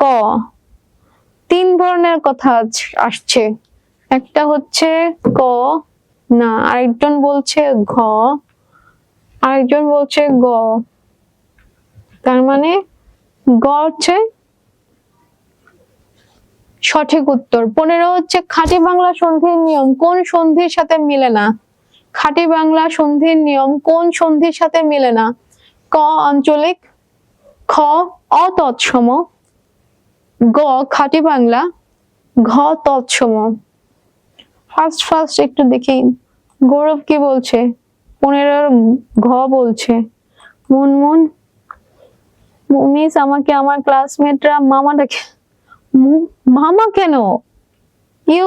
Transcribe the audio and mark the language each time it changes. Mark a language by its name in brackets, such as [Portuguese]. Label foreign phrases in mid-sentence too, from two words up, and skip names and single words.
[Bangla] তিন ধরনের কথা আসছে, একটা হচ্ছে ক না, আরেকজন বলছে ঘ, আরেকজন বলছে গ। তার মানে গ হচ্ছে সঠিক উত্তর। 15 হচ্ছে খাঁটি বাংলা সন্ধির নিয়ম কোন সন্ধির সাথে মিলে না? খাঁটি বাংলা সন্ধির নিয়ম কোন সন্ধির সাথে মিলে না? ক আঞ্চলিক, খ অতৎসম, গ খাঁটি বাংলা, ঘ তৎসম। ফার্স্ট একটু দেখি গৌরব কি বলছে। 15 ঘ বলছে। মুনমুন, মিস আমাকে আমার ক্লাসমেটরা মামা ডাকে। মামা কেন? ইউ।